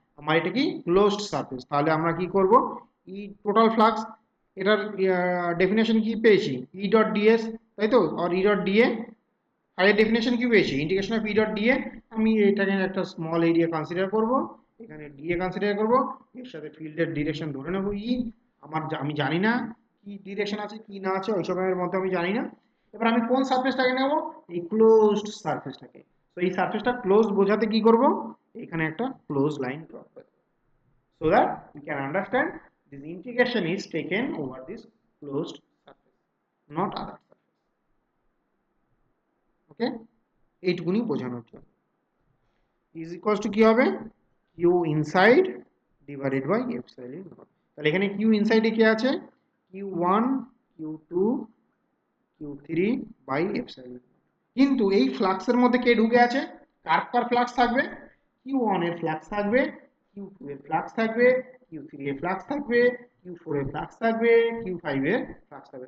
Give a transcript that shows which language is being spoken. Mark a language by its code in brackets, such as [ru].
[bn] আমার এটা কি ক্লোজড সারফেস, তাহলে আমরা কি করব, ই টোটাল ফ্লাক্স, এটার ডেফিনেশন কি পেয়েছি, ই ডট ডিএস, তাই তো, আর ই ডট ডিএ, ফাইয়ের ডেফিনেশন কি পেয়েছি, integration of E dot DA. আমি এটাকে একটা স্মল এরিয়া কনসিডার করব, এখানে ডিএ কনসিডার করব, এর সাথে ফিল্ডের ডিরেকশন ধরে নেব ই, আমি জানি না কি ডিরেকশন আছে কি না আছে ওইসবের মধ্যে আমি জানি না। এবার আমি কোন সারফেসটাকে নেব, এই ক্লোজড সারফেসটাকে। তো এই সারফেসটা ক্লোজ বোঝাতে কি করব, এখানে একটা ক্লোজ লাইন ড্র করব, [en] so that we can understand this integration is taken over this closed surface, not other surface. [bn] ওকে, এইটুকুনি বোঝানোর জন্য। [en] is equals to [bn] কি হবে, [en] Q inside divided by epsilon naught. [bn] তাহলে এখানে কিউ ইনসাইডে কি আছে, Q one, Q two, Q three by epsilon. কিন্তু এই ফ্লাক্সের মধ্যে কে ঢুকে আছে, কার কার ফ্লাক্স থাকবে, Q1 এর ফ্লাক্স থাকবে, Q2 এর ফ্লাক্স থাকবে, Q3 এর ফ্লাক্স থাকবে, Q4 এর ফ্লাক্স থাকবে, Q5 এর ফ্লাক্স থাকবে।